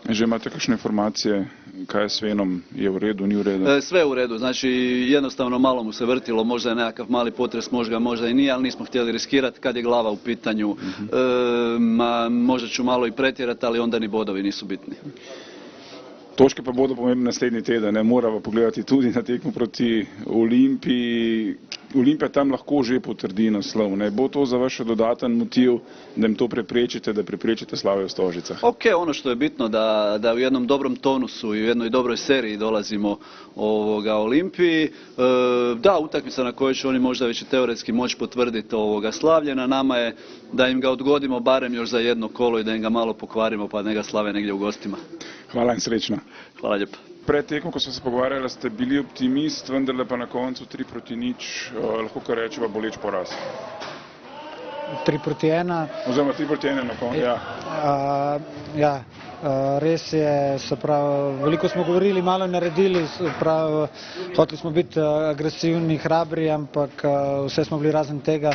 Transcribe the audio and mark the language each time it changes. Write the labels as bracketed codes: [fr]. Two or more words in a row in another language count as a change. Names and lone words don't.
[sl] Že imate kakšne informacije kaj je s Venom, je [hr] u redu, [sl] ni u redu? [hr] Sve u redu, znači jednostavno malo mu se vrtilo, možda je nekakav mali potres, možda i nije, ali nismo htjeli riskirati kad je glava u pitanju. Možda ću malo i pretjerati, ali onda ni bodovi nisu bitni. [sl] Točke pa bodo pomembne naslednji teden, moramo pogledati tudi na tekmo proti Olimpiji. Olimpija tam lahko že potrdi naslov. Bo to za vaš dodaten motiv, da jim to preprečite, da preprečite slave v Stožicah? [hr] Ok, ono što je bitno da u jednom dobrom tonusu i u jednoj dobroj seriji dolazimo Olimpiji. Da, utakmica na kojoj će oni možda već i teoretski moći potvrditi slavlje. Na nama je da im ga odgodimo barem još za jedno kolo i da im ga malo pokvarimo pa ne ga slave negdje u gostima. [sl] Hvala in srečno. [hr] Hvala lijepo. [sl] Pred tekmo, ko smo se pogovarjali, ste bili optimist, vendarle pa na koncu 3-0, lahko kar rečeva boleč poraz. 3-1. Oziroma 3-1 na koncu, ja. Ja, res je, se pravi, veliko smo govorili, malo naredili, hoteli smo biti agresivni, hrabri, ampak vse smo bili razen tega.